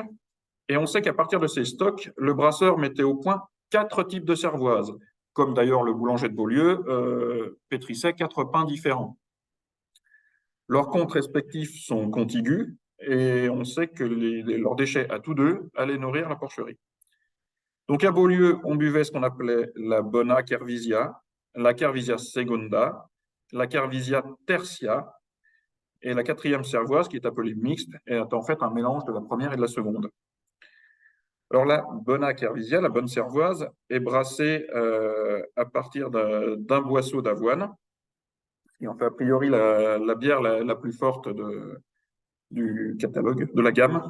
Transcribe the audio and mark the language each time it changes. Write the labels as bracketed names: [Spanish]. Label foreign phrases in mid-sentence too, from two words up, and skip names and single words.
[French] Et on sait qu'à partir de ces stocks, le brasseur mettait au point 4 types de cervoises, comme d'ailleurs le boulanger de Beaulieu, pétrissait 4 pains différents. Leurs comptes respectifs sont contigus et on sait que leurs déchets à tous deux allaient nourrir la porcherie. Donc à Beaulieu, on buvait ce qu'on appelait la Bona Cervisia, la Cervisia Secunda, la Cervisia Tertia et la 4e cervoise, qui est appelée mixte, est en fait un mélange de la première et de la seconde. Alors la Bona Cervisia, la bonne cervoise, est brassée à partir d'un boisseau d'avoine, qui en fait a priori la bière la plus forte du catalogue, de la gamme.